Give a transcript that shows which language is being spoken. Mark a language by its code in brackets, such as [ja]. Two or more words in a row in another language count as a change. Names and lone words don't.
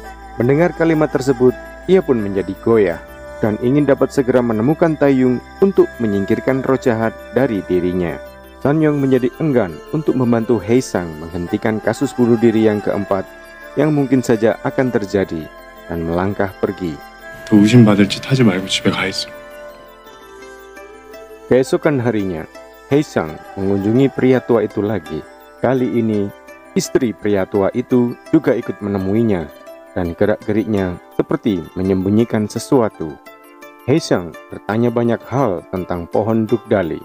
[id] Mendengar kalimat tersebut, ia pun menjadi goyah dan ingin dapat segera menemukan Taeyong untuk menyingkirkan roh jahat dari dirinya. Sanyong menjadi enggan untuk membantu Haesang menghentikan kasus bunuh diri yang keempat yang mungkin saja akan terjadi dan melangkah pergi. [ko] 의심받을 짓 하지 말고 집에 가 있어. [id] Keesokan harinya, Haesang mengunjungi pria tua itu lagi. Kali ini, istri pria tua itu juga ikut menemuinya dan gerak-geriknya seperti menyembunyikan sesuatu. Haesang bertanya banyak hal tentang pohon Dukdali.